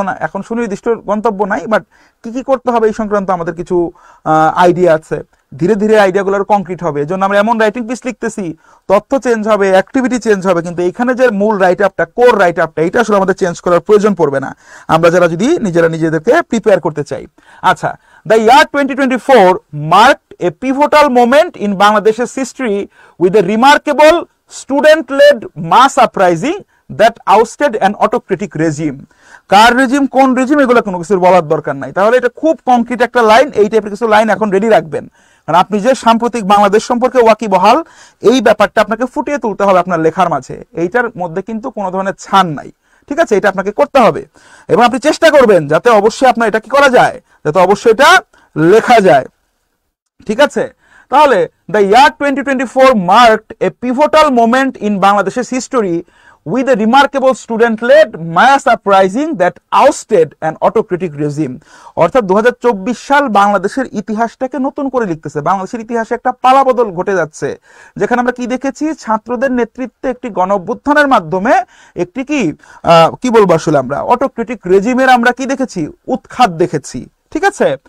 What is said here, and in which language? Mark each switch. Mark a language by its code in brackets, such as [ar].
[bn] এখন সুনির্দিষ্ট গন্তব্য নাই, বাট কি কি করতে হবে এই সংক্রান্ত আমাদের কিছু আইডিয়া আছে। ধীরে ধীরে আইডিয়াগুলো কংক্রিট হবে, এজন্য আমরা এমন রাইটিং পিস লিখতেছি, তথ্য চেঞ্জ হবে, অ্যাক্টিভিটি চেঞ্জ হবে, কিন্তু এইখানে যে মূল রাইট আপটা, কোর রাইট আপটা, এটা আসলে আমাদের চেঞ্জ করার প্রয়োজন পড়বে না, আমরা যারা যদি নিজেদেরকে প্রিপেয়ার করতে চাই। আচ্ছা, [en] The year 2024 marked a pivotal moment in Bangladesh's history with a remarkable student-led mass uprising that ousted an autocratic regime. [bn] Car regime, কোন রেজিম, এগুলো কোনো কিছু বলার দরকার নাই। তাহলে এটা খুব কংক্রিট একটা লাইন, এই টাইপের কিছু লাইন এখন রেডি রাখবেন, কারণ আপনি যে সাম্প্রতিক বাংলাদেশ সম্পর্কে ওয়াকিবহাল, এই ব্যাপারটা আপনাকে ফুটিয়ে তুলতে হবে আপনার লেখার মাঝে। এইটার মধ্যে কিন্তু কোনো ধরনের ছান নাই, ঠিক আছে, এটা আপনাকে করতে হবে। এবং আপনি চেষ্টা করবেন যাতে অবশ্যই আপনার এটা কি করা যায়, যাতে অবশ্যই এটা লেখা যায়, ঠিক আছে। [en] তাহলে the year 2024 marked a pivotal moment in বাংলাদেশের history with a remarkable student-led mass uprising that ousted an autocratic regime. [bn] অর্থাৎ 2024 সাল বাংলাদেশের ইতিহাসটাকে নতুন করে লিখতেছে। বাংলাদেশের ইতিহাসে একটা পালাবদল ঘটে যাচ্ছে, যেখানে আমরা কি দেখেছি, ছাত্রদের নেতৃত্বে একটি গণঅভ্যুত্থানের মাধ্যমে একটি কি বলবো আসলে আমরা অটোক্রেটিক রেজিমের আমরা কি দেখেছি, উৎখাত দেখেছি, ঠিক আছে।